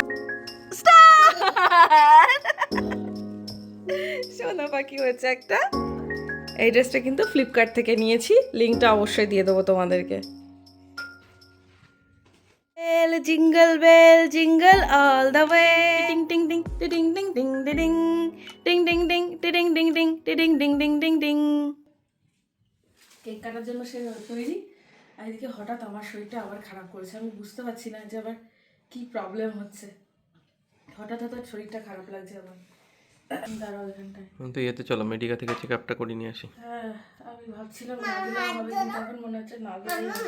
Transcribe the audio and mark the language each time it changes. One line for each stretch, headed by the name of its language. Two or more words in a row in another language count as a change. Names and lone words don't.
Bangla: স্টার্ট। সোনা পাখি হয়েছে একটা। এই ড্রেসটা কিন্তু ফ্লিপকার্ট থেকে নিয়েছি, লিঙ্কটা অবশ্যই দিয়ে দেবো তোমাদেরকে।
English: bell jingle bell jingle all the way, টিং টিং টিং টিং টিং টিং টিং টিং টিং টিং টিং টিং টিং টিং টিং টিং টিং টিং।
Bangla: কেক কাটার জন্য সে তৈরি, আর এদিকে হঠাৎ আমার শরীরটা আবার খারাপ করেছে। আমি বুঝতে পারছি না যে আবার কি প্রবলেম হচ্ছে। হঠাৎ হঠাৎ শরীরটা খারাপ লাগছে আমার। দাঁড়াও এখানটায়। তো ইয়েতে চলো মেডিকা থেকে চেক আপটা করে নিয়ে আসি। হ্যাঁ, আমি ভাবছিলাম না দিলে হবে, কিন্তু এখন মনে হচ্ছে না দিলেই হবে।